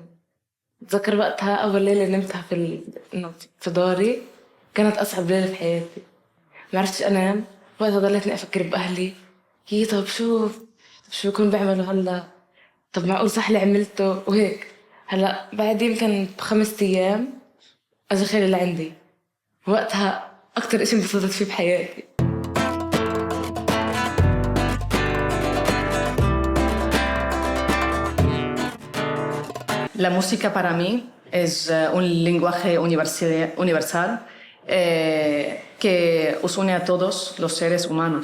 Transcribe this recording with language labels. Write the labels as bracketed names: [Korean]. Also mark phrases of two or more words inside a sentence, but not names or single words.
[Arabic] بتذكر وقتها أول ليلة نمتها في داري كانت أصعب ليلة في حياتي، ما عرفتش أنام. وقتها ضليتني أفكر بأهلي، طب شو بكون بعملوا هلا، طب معقول صح اللي عملته وهيك. هلا بعد يمكن ب5 أيام أجا خالي لعندي، وقتها أكتر إشي انبسطت فيه بحياتي. [Spanish] La música para mí es un lenguaje universal que os une a todos los seres humanos.